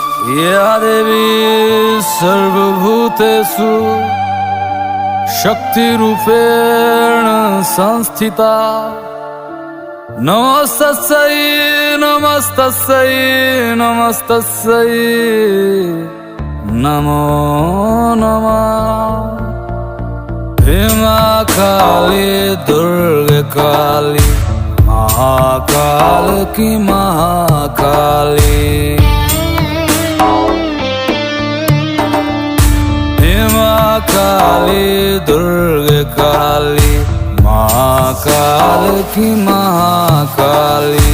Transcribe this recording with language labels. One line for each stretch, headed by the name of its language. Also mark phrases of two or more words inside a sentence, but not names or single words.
Sanskrit: या देवी सर्वभूतेषु शक्तिरूपेण संस्थिता। नमस्तस्यै नमस्तस्यै नमस्तस्यै नमो नमः।
Hindi: हे मां काली दुर्गा काली महाकाल की महाकाली। हे मां काली दुर्गा काली महाकाल की महाकाली।